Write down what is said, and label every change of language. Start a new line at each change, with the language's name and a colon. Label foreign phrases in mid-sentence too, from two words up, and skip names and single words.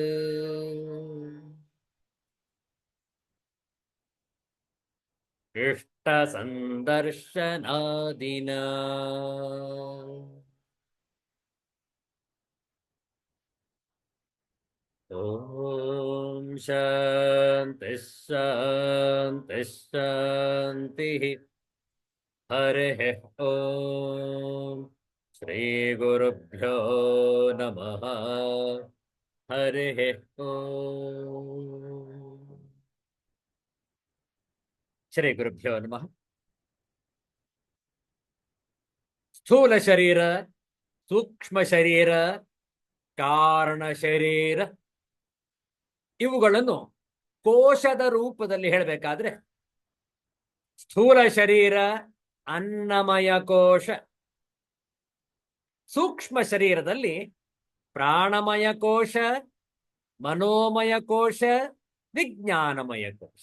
Sanskrit: इष्टसन्दर्शनादिना ॐ शान्तिः शान्तिः शान्तिः हरिः ॐ श्रीगुरुभ्यो नमः हरिः ॐ श्रीगुरुभ्यो नमः
Kannada: ಸ್ಥೂಲ ಶರೀರ ಸೂಕ್ಷ್ಮ ಶರೀರ ಕಾರಣ ಶರೀರ ಇವುಗಳನ್ನು ಕೋಶದ ರೂಪದಲ್ಲಿ ಹೇಳಬೇಕಾದ್ರೆ ಸ್ಥೂಲ ಶರೀರ ಅನ್ನಮಯ ಕೋಶ, ಸೂಕ್ಷ್ಮ ಶರೀರದಲ್ಲಿ ಪ್ರಾಣಮಯ ಕೋಶ, ಮನೋಮಯ ಕೋಶ, ವಿಜ್ಞಾನಮಯ ಕೋಶ.